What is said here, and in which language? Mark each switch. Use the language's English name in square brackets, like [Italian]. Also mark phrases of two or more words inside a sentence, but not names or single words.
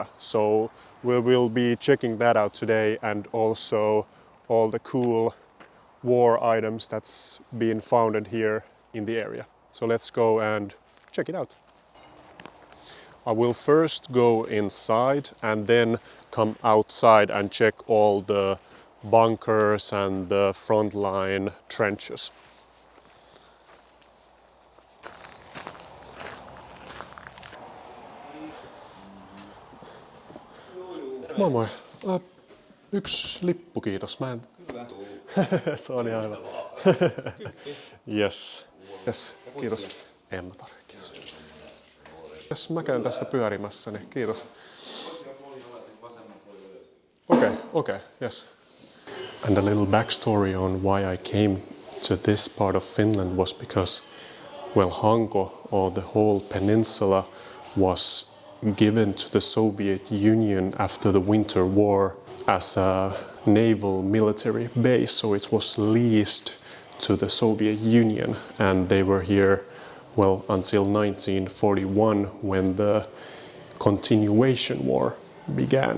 [English] So we will be checking that out today, and also all the cool war items that's been founded here in the area. So let's go and check it out. I will first go inside and then come outside and check all the bunkers and the frontline trenches. [Finnish] Moi moi. Yksi lippu, kiitos. Mä en... Se on ihan hyvä. [English] Yes. Yes, kiitos. [Finnish] En mä tarvitse, kiitos. Yes, mä käyn tässä pyörimässä, niin kiitos. [English] Okay, yes. And a little backstory on why I came to this part of Finland was because, well, Hanko, or the whole peninsula, was given to the Soviet Union after the Winter War as a naval military base, so it was leased to the Soviet Union, and they were here, well, until 1941 when the continuation war began.